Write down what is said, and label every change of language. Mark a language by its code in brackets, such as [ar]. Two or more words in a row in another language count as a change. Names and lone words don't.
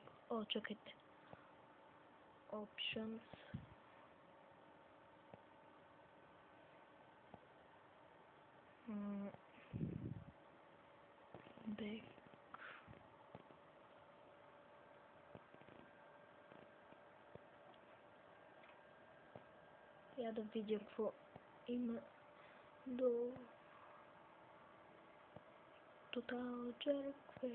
[bg] О, чакайте. Options. Back. Я да видя какво има до Total Jerk Face.